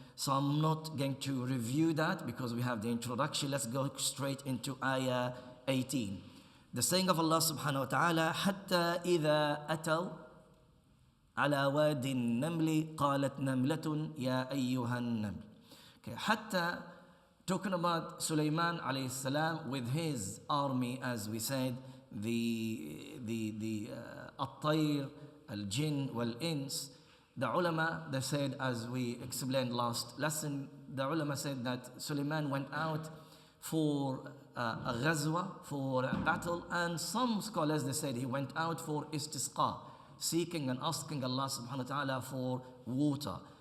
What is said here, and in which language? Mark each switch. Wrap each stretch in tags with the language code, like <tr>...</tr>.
<en>So I'm not going to review that because we have the introduction. Let's go straight into ayah 18. The saying of Allah subhanahu wa ta'ala,</en> <ar>حَتَّى إِذَا أَتَوْا عَلَى وَادِ النَّمْلِ قَالَتْ نَمْلَةٌ يَا أَيُّهَا النَّمْلِ.</ar> <en>Okay, حتى, talking about Sulaiman alayhi salam with his army, as we said, the at-tayr, al-jinn, wal-ins. The ulama, they said, as we explained last lesson, the ulama said that Sulaiman went out for a ghazwa, for a battle, and some scholars, they said he went out for istisqa, seeking and asking Allah subhanahu wa ta'ala for water.</en>